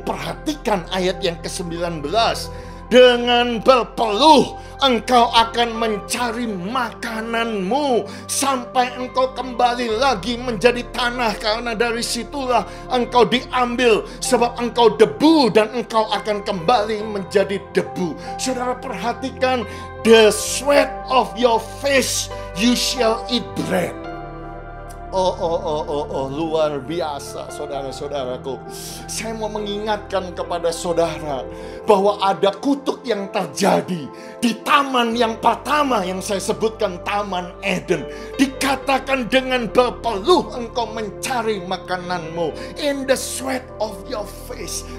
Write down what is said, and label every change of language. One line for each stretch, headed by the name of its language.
Indonesian: Perhatikan ayat yang ke-19. Dengan berpeluh engkau akan mencari makananmu sampai engkau kembali lagi menjadi tanah, karena dari situlah engkau diambil, sebab engkau debu dan engkau akan kembali menjadi debu. Saudara perhatikan,
English: the sweat of your face you shall eat bread.
Indonesian: Oh, luar biasa saudara-saudaraku. Saya mau mengingatkan kepada saudara bahwa ada kutuk yang terjadi di taman yang pertama yang saya sebutkan, Taman Eden. Dikatakan dengan berpeluh engkau mencari makananmu.
English: In the sweat of your face.